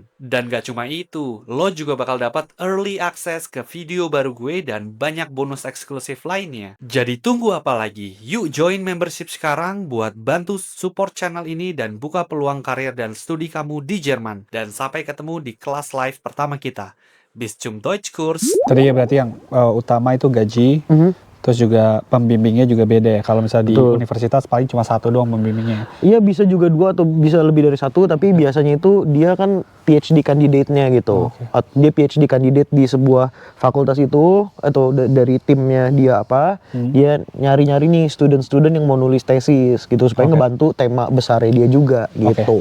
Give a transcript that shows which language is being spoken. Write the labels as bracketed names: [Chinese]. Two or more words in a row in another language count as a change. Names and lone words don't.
[Indonesian] Dan gak cuma itu, lo juga bakal dapat [English] early access [Indonesian] ke video baru gue dan banyak bonus eksklusif lainnya. Jadi tunggu apa lagi? Yuk join membership sekarang buat bantu [English] support channel [Indonesian] ini dan buka peluang karir dan studi kamu di Jerman. Dan sampai ketemu di kelas live pertama kita. [German] Bis zum Deutschkurs. [Indonesian] Tadi ya berarti yang utama itu gaji, terus juga pembimbingnya juga beda ya. Kalau misalnya di universitas paling cuma 1 doang pembimbingnya. Iya bisa juga 2 atau bisa lebih dari 1, tapi biasanya itu dia kan [English] PhD candidate- [Indonesian] nya gitu. Dia [English] PhD candidate [Indonesian] di sebuah fakultas itu, atau dari timnya dia apa, dia nyari-nyari nih student-student yang mau nulis tesis gitu, supaya ngebantu tema besarnya dia juga gitu.